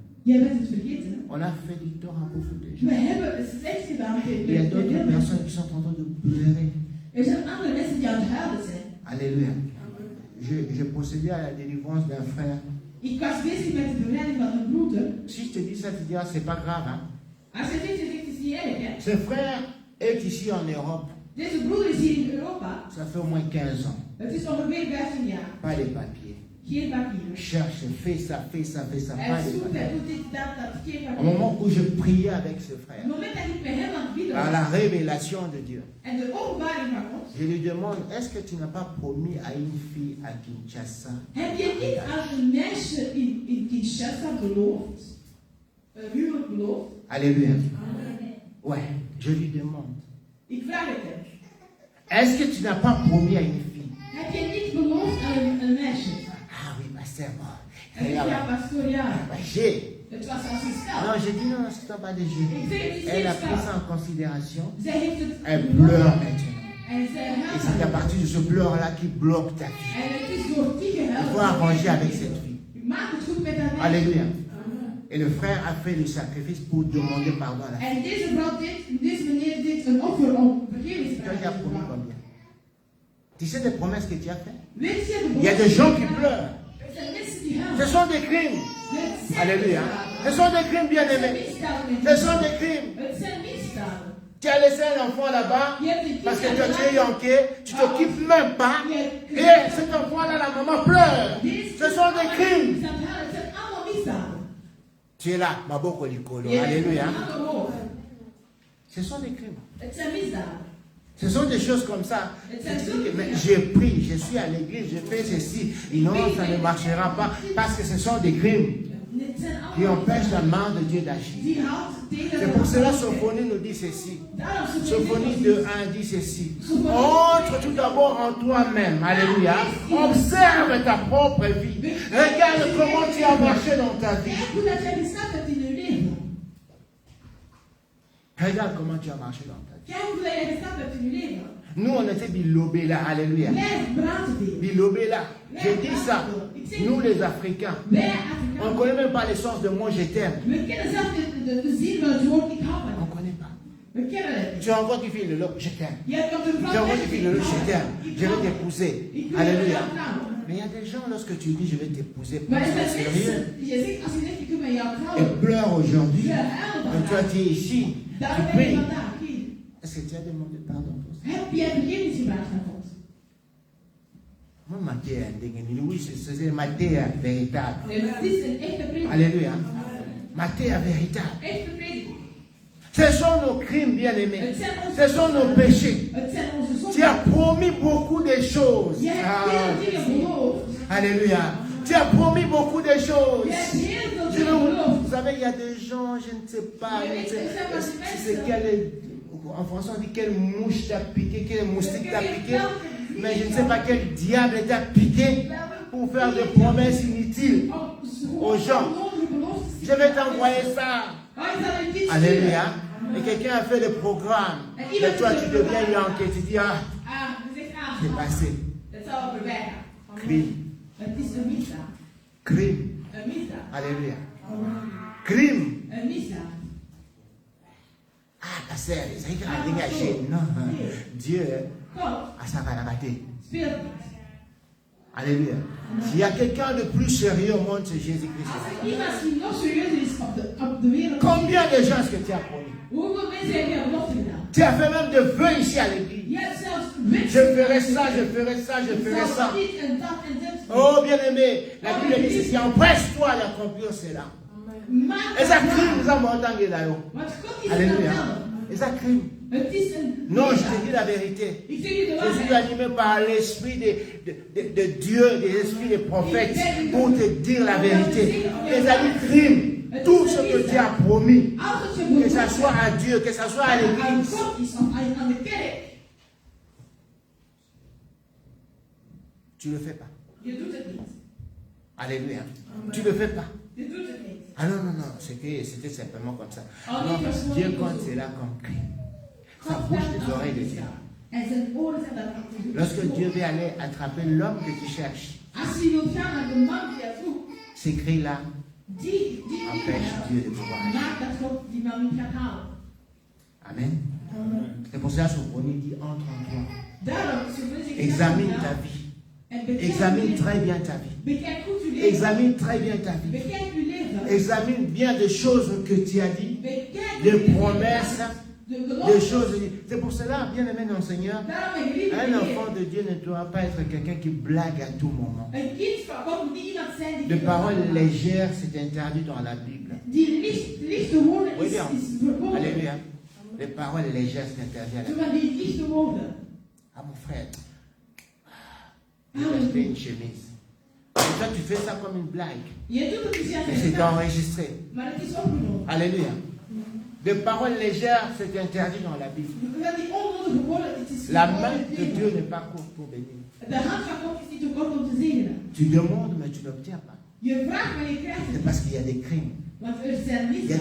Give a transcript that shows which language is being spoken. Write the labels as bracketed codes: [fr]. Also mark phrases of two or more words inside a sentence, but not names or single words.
[nl] Jij bent het vergeten. Hè? [fr] On a fait du tort à beaucoup de [nl] We [fr] gens. [nl] hebben het slecht gedaan. [fr] Il y a d'autres personnes qui sont en train de pleurer. [nl] Er zijn andere mensen die aan het huilen zijn. [fr] Alléluia. Je procédais à la délivrance d'un frère. [nl] Ik was bezig met de bevrijding van een broeder. [fr] Si je te dis ça, tu dis, ah, c'est pas grave. Hein? [nl] Als je zegt, het is niet erg. Hè? [fr] Ce frère est ici en Europe. [nl] Deze broeder is hier in Europa. [fr] Ça fait au moins 15 ans. [nl] Het is ongeveer 15 jaar. [fr] Pas les papiers. [nl] Geen papieren. [fr] Cherche, fais ça, pas les [nl] Hij zoekt, hij [fr] papiers. [nl] doet dit, dat, geen [fr] Au [nl] papieren. [fr] moment où je priais avec ce [nl] Het [fr] frère, [nl] moment dat ik bij hem aan het bidden [fr] par [nl] was. [fr] la révélation de Dieu, [nl] En de openbaring van God. [fr] je lui demande, est-ce que tu n'as pas promis à une fille à Kinshasa? [nl] Heb je niet aan een meisje in Kinshasa beloofd? Huwelijk beloofd? [fr] Alléluia. Ouais, je lui demande, [nl] Ik vraag het hem. [fr] est-ce que tu n'as pas promis à une fille? [nl] Heb je niet beloofd aan een meisje? [fr] Ah oui, pasteur, bon. [nl] En ik ja, pastoor, ja. [fr] J'ai. [nl] Het was als een spel. [fr] Non, j'ai dit non, c'est pas des jeux. [nl] Ik zeg, het is [fr] Elle a [nl] geen [fr] pris [nl] spel. [fr] ça en considération. [nl] Zij heeft het [fr] Elle pleure maintenant. [nl] En zij [fr] Et c'est à [nl] huilt. [fr] partir de ce pleur-là qui bloque ta vie. [nl] En het is door die gehuil. [fr] Il faut arranger avec cette fille. [nl] Maak het goed met haar meisje. [fr] Alléluia. Et le frère a fait le sacrifice pour demander pardon à la fille. [nl] En deze vrouw dit, deze meneer dit een offer om [fr] Toi, tu as [nl] vergevingsvraag te [fr] promis [nl] vragen. [fr] combien? Tu sais des promesses que tu as faites? [nl] Weet je de [fr] Il y a des gens qui pleurent. [nl] Er zijn mensen die [fr] Ce [nl] huilen. [fr] sont des crimes. [nl] Het zijn [fr] Alléluia. [nl] misdaden. [fr] Ce sont des crimes, [nl] Het zijn [fr] bien-aimés. [nl] misdaden. [fr] Ce sont des crimes. [nl] Het zijn misdaden. [fr] Tu as laissé un enfant là-bas [nl] Je hebt een [fr] parce que [nl] kind [fr] toi, tu es [nl] aan [fr] yanké, tu t'occupes même pas. [nl] Je [fr] Et cet enfant-là, la maman pleure. [nl] Deze [fr] Ce sont des crimes. [nl] kinderen aan het huilen. Het zijn allemaal misdaden. [fr] Tu es là, [ln] Maboko Likolo. [nl] Je hebt [fr] Alléluia. [nl] een handen omhoog. [fr] Ce sont des crimes. [nl] Het zijn misdaden. [fr] Ce sont des choses comme ça. Tu dis que, mais j'ai pris, je suis à l'église, je fais ceci. Et non, ça ne marchera pas parce que ce sont des crimes [nl] Het zijn [fr] qui [nl] allemaal [fr] empêchent la main de Dieu d'agir. [nl] die houdt tegen [fr] C'est pour cela que Sophonie nous dit ceci. [nl] Daarom Sophonie 2:1 dit ceci. [fr] Entre tout d'abord en toi-même. Alléluia. Observe ta propre vie. Regarde comment tu as marché dans ta vie. [nl] Kijk hoe dat jij gestapt hebt in je leven. [fr] Regarde comment tu as marché dans ta vie. [nl] Kijk hoe dat jij gestapt hebt in je leven. [fr] Nous, on était bilobés là. Alléluia. [nl] Wij brandweer. [fr] Bilobés là. J'ai dit ça. Nous, les Africains. [nl] Wij [fr] On ne [nl] Afrikanen. [fr] connaît même pas le sens de moi, je t'aime. [nl] We kennen zelf de zin van het woord ik hou van [fr] On [nl] je. [fr] ne connaît pas. [nl] We kennen het. [fr] Tu envoies qui fait le lot, je t'aime. [nl] Je hebt op de [fr] Tu [nl] vrouw [fr] envoies qui fait le lot, je t'aime. Je vais [nl] Ik [fr] t'épouser. [nl] wil [fr] Alléluia. [nl] jou trouwen. [fr] Mais il y a des gens, lorsque tu dis je vais t'épouser, [nl] Maar er [fr] c'est [nl] zijn [fr] sérieux. [nl] mensen, je zegt als je zegt ik wil met jou [fr] Et [nl] trouwen. [fr] pleure aujourd'hui. [nl] Je huilt [fr] Et toi, [nl] vandaag. [fr] tu es ici. [nl] Daar [fr] Tu [nl] ben je [fr] pries. [nl] vandaag. Hier. [fr] Est-ce que tu as demandé pardon pour ça? [nl] Heb jij vergeving gevraagd aan God? [fr] Moi, Matthieu, oui, c'est Matthieu véritable. [nl] Nee, maar het is een echte prediking. [fr] Alléluia. Matthieu véritable. [nl] Echte prediking. [fr] Ce sont nos crimes, bien-aimés. [nl] Het zijn onze [fr] Ce sont nos péchés. [nl] Het zijn onze [fr] Tu as [nl] zonden. [fr] promis beaucoup de choses. [nl] Je hebt heel dingen beloofd. [fr] Alléluia. Tu as promis beaucoup de choses. [nl] Je hebt heel veel [fr] Je [nl] dingen [fr] veux- [nl] beloofd. [fr] vous savez, il y a des gens, je ne sais pas, je ne sais- c'est quelle, en français on dit quelle mouche t'a piqué, quel moustique t'a piqué, mais je ne sais pas quel diable t'a piqué pour faire des promesses inutiles aux gens. Je vais t'envoyer ça. Alléluia. Et quelqu'un a fait le programme. Et toi, tu deviens Yankee. Tu dis, ah, c'est passé. [nl] Het zal wel voorbij gaan. [fr] Crime. [nl] Het is een misdaad. [fr] Crime. [nl] Een misdaad. [fr] Alléluia. Crime. [nl] Een misdaad. [fr] Ah, pasteur, c'est qu'il a dégagé. Non. Dieu [nl] God [fr] a sa raté. [nl] speelt niet. [fr] Alléluia. S'il y a quelqu'un de plus sérieux au monde, c'est Jésus-Christ. [nl] Als er iemand die nog serieuzer is op de wereld. [fr] Combien de gens est-ce que tu as promis? [nl] Hoeveel mensen heb je belofte gedaan? [fr] Tu as fait même de vœux ici à l'église. [nl] Je hebt zelfs [fr] Je ferai ça, je ferai ça, je ferai ça. [nl] dit en dat en dit. [fr] Oh, bien-aimé, la Bible dit ceci, empresse-toi à accomplir cela. [nl] Maak [fr] Et ça [nl] het [fr] crime, [nl] waar. [fr] nous avons entendu là-haut. [nl] Want God is [fr] Alléluia. [nl] het wel. [fr] Et ça crime. [nl] Het is een [fr] Non, je [nl] misdaad. [fr] te dis la vérité. [nl] Ik zeg je de [fr] Je suis [nl] waarheid. [fr] animé par l'esprit de Dieu, de l'esprit des prophètes, pour te dire la vérité. Les amis crime, tout ce que tu as promis, [nl] Als het je [fr] que ce [nl] beloofd [fr] soit à Dieu, que ce soit à [nl] aan [fr] l'église, [nl] God is, aan de kerk, [fr] tu ne le fais pas. [nl] je doet het niet. [fr] Alléluia. Tu ne le fais pas. [nl] Je doet het niet. [fr] Ah non, non, non, c'était simplement comme ça. Oh, Non, [nl] nee, dat is [fr] Dieu [nl] gewoon [fr] compte [nl] niet zo. [fr] cela comme crime. Ça [nl] God [fr] bouge [nl] telt [fr] les oreilles de [nl] als [fr] Dieu. [nl] misdaad. En zijn oren zijn daar aan. [fr] Lorsque Dieu veut aller attraper l'homme que tu cherches, [nl] Als je wilt gaan naar de man die je zoekt, [fr] ces cris-là [nl] die [fr] empêchent Dieu de pouvoir agir. [nl] maakt dat God die man niet gaat halen. [fr] Amen. C'est pour ça que Sophronie dit entre en toi. [nl] Daarom, zullen we [fr] Examine ta vie. Examine très bien ta vie. [nl] Bekijk goed uw leven. [fr] Examine très bien ta vie. [nl] Bekijk uw leven. [fr] Examine bien des choses que tu as dit, [nl] Bekijk [fr] des [nl] uw leven. [fr] promesses, [nl] De [fr] des [nl] belofte. [fr] choses. C'est pour cela, bien aimé dans le Seigneur, [nl] Daarom, mijn geliefde [fr] un [nl] Heer, [fr] enfant de Dieu ne doit pas être quelqu'un qui blague à tout moment. [nl] een kind van God moet niet iemand zijn die [fr] De paroles légères, c'est interdit dans la Bible. [nl] die lichte woorden [fr] Oui, [nl] is [fr] bien. [nl] verboden. [fr] Alléluia. Les paroles légères, c'est interdit à la [nl] Zo [fr] Bible. [nl] van die lichte woorden. [fr] Ah mon frère, je vais acheter une chemise. Et toi, tu fais ça comme une blague. [nl] Je doet het dus [fr] Mais c'est [nl] ja, [fr] enregistré. [nl] maar het is opgenomen. [fr] Alléluia. Les paroles légères, c'est interdit dans la Bible. [nl] Van die onnodige woorden, het is [fr] La [nl] verboden [fr] main de [nl] tegen. [fr] Dieu n'est pas courte pour bénir. [nl] De hand van God is niet te kort om te zegenen. [fr] Tu demandes, mais tu n'obtiens pas. [nl] Je vraagt, maar je krijgt [fr] C'est [nl] het. [fr] parce qu'il y a des crimes, [nl] Want er zijn [fr] il y a des